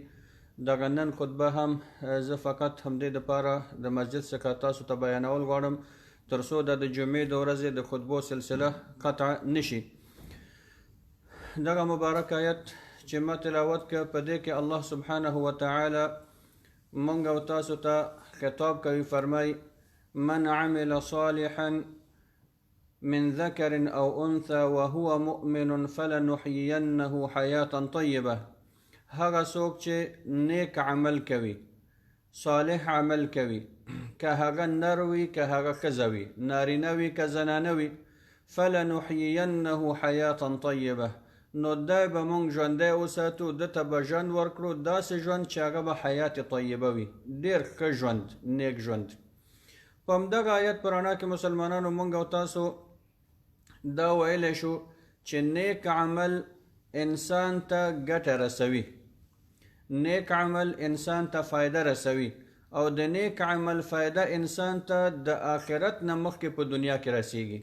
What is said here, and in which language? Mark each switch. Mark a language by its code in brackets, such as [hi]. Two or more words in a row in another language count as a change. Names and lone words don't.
[ps] دغه نن خطبه هم زه فقط همدې دپاره د مسجد څخه تاسو ته بیانول غواړم تر څو د جمعې د ورځې د خطبو سلسله قطع نشي. دغه مبارک آیت چې ما تلاوت کړ په دې کې [ar] الله سبحانه وتعالی [ps] مونږ او تاسو ته خطاب کوي، فرمای [ar] من عمل صالحا من ذكر او انثى وهو مؤمن فلنحيينه حياة طيبة. [ps] هغه څوک چې نیک عمل کوي، صالح عمل کوي، که هغه نر وي که هغه ښځه وي، نارینه وي که زنانه وي، [ar] فلنحيينه حياة طيبة، [ps] نو دای به مونږ ژوندی وساتو، ده ته به ژوند ورکړو، داسې ژوند چې هغه به [ar] حیات طیبه [ps] وي، ډېر ښه ژوند، نیک ژوند. په همدغه آیت په رڼا کې مسلمانانو مونږ او تاسو دا ویلی شو چې نیک عمل انسان ته ګټه رسوي، نیک عمل انسان ته فایده رسوي، او د نیک عمل فایده انسان ته د آخرت نه مخکې په دنیا کې رسیږي.